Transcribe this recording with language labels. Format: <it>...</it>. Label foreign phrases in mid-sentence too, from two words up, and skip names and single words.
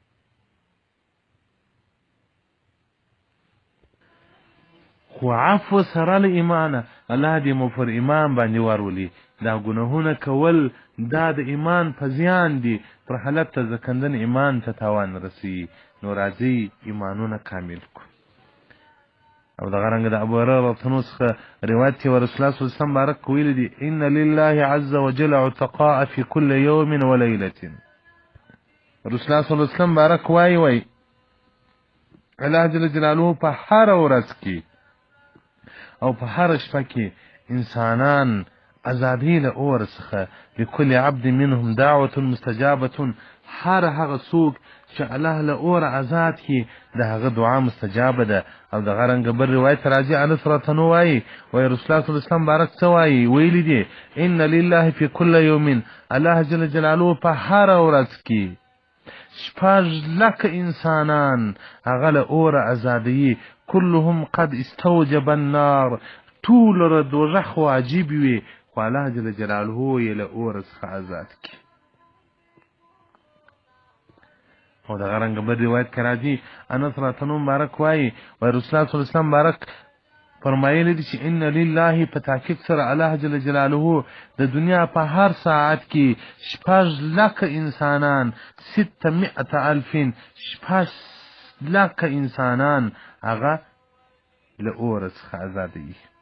<ps>خو عفو سره له ایمانه الله دې مو پر ایمان باندې ورولي دا ګناهونه کول دا د ایمان په زیان دي پر حالت ته ځکندن ایمان ته تاوان رسوي نو راځئ ایمانونه کامل کړو او دغه رنګه د ابوهريره</ps> <ar>رضی الله</ar> <ps>عنه څخه روایت دی</ps> <ar>ورسول الله صلی الله علیه وسلم</ar> <ps>بارک ویلي دي</ps> <ar>ان لله عز وجل عتقاء في كل يوم وليله رسول الله صلی الله علیه وسلم</ar> <ps>بارک وایي الله</ps> <ar>جل جلاله</ar> <ps>په هر ورځ کې او په هر شپه کې انسانان ازادي له اور څخه</ps> <ar>لكل عبد منهم دعوة مستجابة</ar> <ps>هر هغه څوک چې الله له اور آزاد کړي د هغه دعا مستجابه ده او دغه رنګه بل روایت راځي انس</ps> <ar>رضی الله عنه</ar> <ps>وایي</ps> <ar>رسول الله صلی الله علیه وسلم</ar> <ps>بارک څه وایي ویلي دي</ps> <ar>ان لله في كل يوم الله جل جلاله</ar> <ps>په هر ورځ کې شپږ لکه انسانان هغه له اور ازادي</ps> <ar>كلهم قد استوجب النار</ar> <ps>ټول له دوزخ واجب وي خو</ps> <ar>الله جل جلاله</ar> <ps>یې له اور څخه آزاد کړي او دغه رنګه بل روایت کې راځي انس</ps> <ar>رضی الله عنه</ar> <ps>مبارک وایي</ps> <ar>رسول الله صلی الله علیه وسلم</ar> <ps>بارک فرمایلی دي چې</ps> <ar>ان لله</ar> <ps>په تحقیق سره</ps> <ar>الله جل جلاله</ar> <ps>د دنیا په هر ساعت کې شپږ لکه انسانان 600,000 شپږ لکه انسانان هغه له اور څخه ازادوي</ps>